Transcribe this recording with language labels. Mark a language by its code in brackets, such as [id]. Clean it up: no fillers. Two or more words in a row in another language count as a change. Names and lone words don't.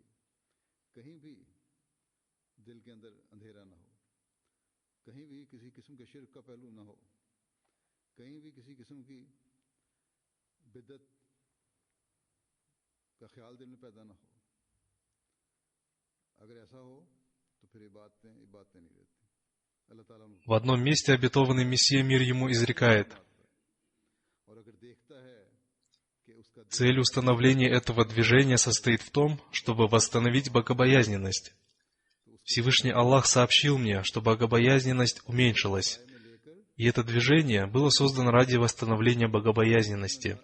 [ur] کہیں بھی دل کے اندر اندھیرا نہ ہو، کہیں بھی کسی قسم کے شرک کا پہلو نہ ہو، کہیں بھی کسی قسم کی بدعت کا خیال دل میں پیدا نہ ہو. اگر ایسا ہو تو پھر یہ باتیں نہیں رہتیں. اللہ تعالیٰ [ru] В одном месте обетованный Мессия, мир ему, изрекает: цель установления этого движения состоит в том, чтобы восстановить богобоязненность. Всевышний Аллах сообщил мне, что богобоязненность уменьшилась, и это движение было создано ради восстановления богобоязненности.